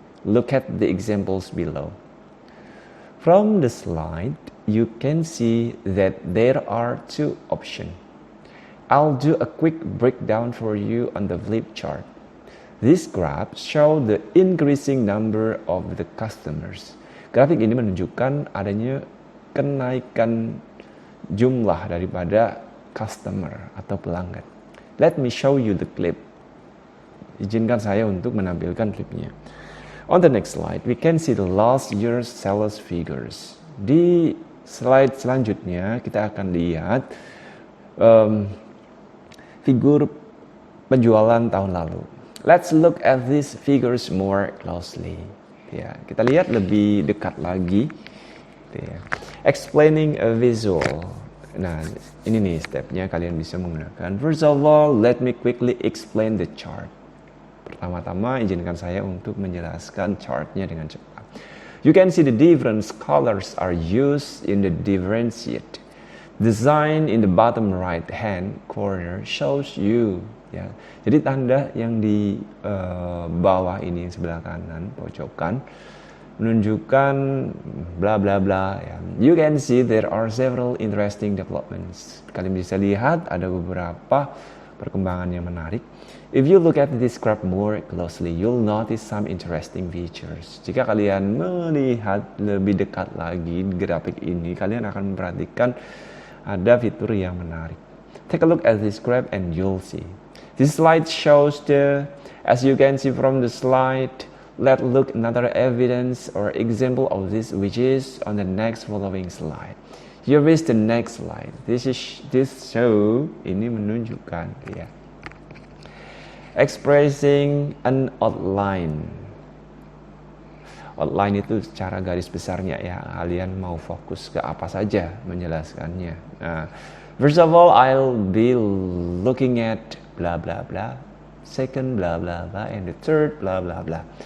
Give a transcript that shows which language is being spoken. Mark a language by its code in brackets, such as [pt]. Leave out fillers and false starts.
[en] Look at the examples below. From the slide, you can see that there are two options. I'll do a quick breakdown for you on the flip chart. This graph shows the increasing number of the customers. [id] Grafik ini menunjukkan adanya kenaikan jumlah daripada customer atau pelanggan. [en] Let me show you the clip. [id] Izinkan saya untuk menampilkan klipnya. [en] On the next slide, we can see the last year's sales figures. [id] Di slide selanjutnya kita akan lihat figur penjualan tahun lalu. [en] Let's look at these figures more closely. [id] Ya, kita lihat lebih dekat lagi. Ya. [en] Explaining a visual. [id] Nah, ini nih stepnya kalian bisa menggunakan. [en] First of all, let me quickly explain the chart. [id] Pertama-tama, izinkan saya untuk menjelaskan chartnya dengan cepat. [en] You can see the different colors are used in the differentiate. The sign in the bottom right hand corner shows you. [id] Ya. Jadi tanda yang di bawah ini sebelah kanan pojokan menunjukkan bla bla bla. Ya. [en] You can see there are several interesting developments. [id] Kalian bisa lihat ada beberapa perkembangan yang menarik. [en] If you look at this graph more closely, you'll notice some interesting features. [id] Jika kalian melihat lebih dekat lagi grafik ini, kalian akan memperhatikan ada fitur yang menarik. [en] Take a look at this graph and you'll see. This slide shows as you can see from the slide, let's look another evidence or example of this, which is on the next following slide. Here is the next slide. This show [id] ini menunjukkan, ya, [en] expressing an outline. [id] Outline itu secara garis besarnya, ya, kalian mau fokus ke apa saja menjelaskannya. [en] Nah, first of all, I'll be looking at bla bla bla, second bla bla bla, and the third bla bla bla.